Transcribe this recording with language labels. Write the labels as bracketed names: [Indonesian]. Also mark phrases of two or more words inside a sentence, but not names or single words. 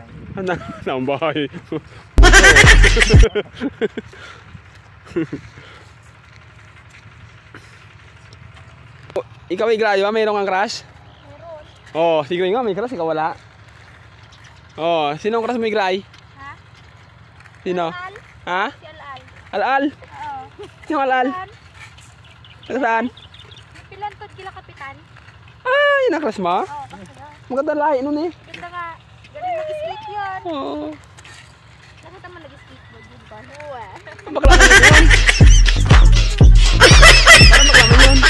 [Filipino] Ang bahay. Ikaw ay Gray ba? Mayroong kang crush? Meron. Oh, si Gray nga may crush, ikaw wala. Oh, sino ang crush mo ay Gray? Ha? Sino? Al-Al? Ha? Si Al-Al. Al-Al? Oo. Sino Al-Al? Pilan. Taga saan? Pilan to kila kapitan. Ah, yun ang crush mo? Oo, basta na. Maganda lahi nun eh. Ganda nga. Galing mag-skate yun. Oo. Nakita mo nag-skateboard yun ba? Oo eh. Bakla ka yun. Parang bakla mo yun.